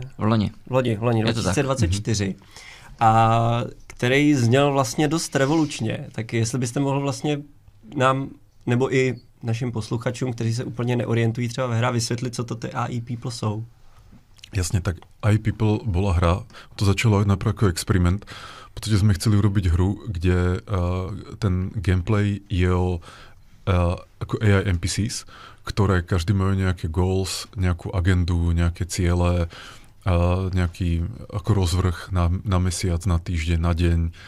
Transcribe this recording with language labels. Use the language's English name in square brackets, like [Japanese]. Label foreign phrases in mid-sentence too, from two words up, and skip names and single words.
[Czech] Loni 2024. A který zněl vlastně dost revolučně. Tak jestli byste mohl vlastně nám, nebo i našim posluchačům, kteří se úplně neorientují třeba ve hře, vysvětlit, co to ty AI People jsou. [Slovak] Jasne, tak AI People bola hra, to začalo najprv ako experiment. V podstate sme chceli urobiť hru, kde ten gameplay je ako AI NPCs, ktoré každý majú nejaké goals, nejakú agendu, nejaké ciele, nejaký ako rozvrh na mesiac, na týždeň, na deň